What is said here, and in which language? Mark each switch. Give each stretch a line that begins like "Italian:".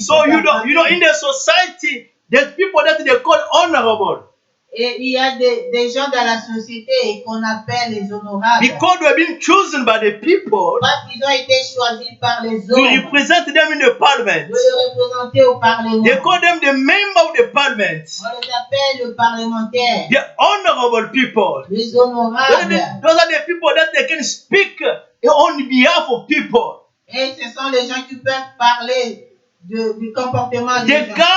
English: So you know, in the society, there's people that they call honorable.
French: Et il y a des gens dans la société qu'on appelle les honorables.
English: Because they have been chosen by the people.
French: Parce qu'ils ont été choisis par les hommes.
English: To represent them in the parliament.
French: De les représenter au parlement.
English: They call them the member of the parliament.
French: On les appelle le parlementaire.
English: The honorable people.
French: Les honorables.
English: Those are the people that they can speak on behalf of people.
French: Et ce sont les gens qui peuvent parler du comportement des gens.